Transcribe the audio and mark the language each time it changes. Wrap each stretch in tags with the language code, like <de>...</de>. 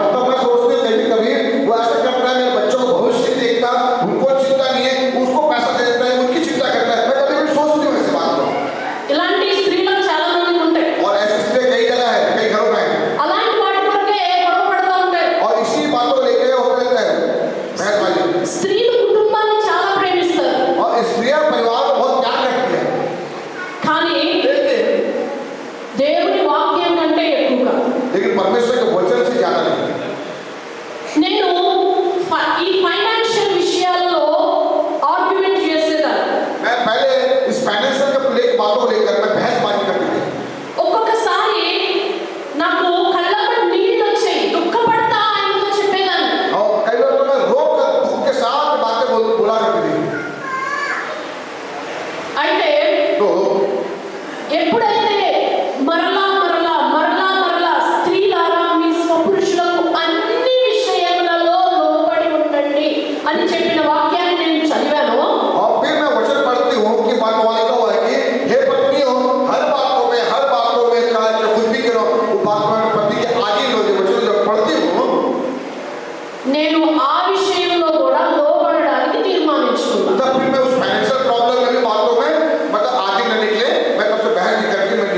<hi>मतलब मैं सोचती हूँ कभी कभी वो ऐसा करता है, मेरे बच्चों को भविष्य नहीं देखता, उनको चिंता नहीं है, उसको पैसा दे देता है, उनकी चिंता करता है. मैं कभी कभी सोचती हूँ ऐसे बात को.</hi> <te>इलांटी स्त्रीలకు చాలా మంది ఉంటాయి.</te> <hi>और ऐसी स्थिति कई जगह है, कई घरों में है.</hi> <te>అలాంటి వాటి కొరకే గొడవ పడుతూ ఉంటాయి.</te> <hi>और इसी बातों को लेकर होते रहता है बहसबाजी.</hi> <te>స్త్రీలు కుటుంబాన్ని చాలా ప్రేమిస్తారు.</te> <hi>और स्त्रियां परिवार को बहुत प्यार करती है,</hi> <te>కానీ</te> <hi>लेकिन</hi> <te>దేవుని వాక్యం కంటే ఎక్కువగా</te> <hi>परमेश्वर के वचन से ज्यादा नहीं.</hi> <te>నేను ఈ ఫైనాన్షియల్ విషయాలలో ఆర్గ్యుమెంట్ చేసేదాన్ని.</te> <hi>मैं पहले इस फाइनेंशियल के बातों को लेकर मैं बहसबाजी करती थी.</hi> <te>ఒక్కొక్కసారి నాకు కళ్ళకు నీళ్ళు వచ్చాయి, దుఃఖపడతా ఆయనతో చెప్పేదాన్ని.</te> <hi>और कई बार तो मैं रोक कर दुख के साथ बातें बोला करती थी.</hi> <te>అయితే</te> <hi>तो</hi> <te>ఎప్పుడైతే మరలా మరలా మరలా మరలా స్త్రీలారా మీ స్వపురుషులకు అన్ని విషయములలో లోబడి ఉండండి అని చెప్పిన వాక్యాన్ని నేను చదివాను.</te> <hi>और फिर मैं वचन पढ़ती हूँ कि बात वाले का हुआ है कि हे पत्नियों, हर बातों में कहा जो कुछ भी करो वो बात में पति के आगे लो. जो वचन जब पढ़ती हूँ</hi> <te>నేను ఆ విషయంలో కూడా లోబడడానికి తీర్మానించుకున్నాను.</te> <hi>तब फिर मैं उस फाइनेंशियल प्रॉब्लम में भी बातों में मतलब आगे न निकले, मैं तब से बहस नहीं करती,</hi>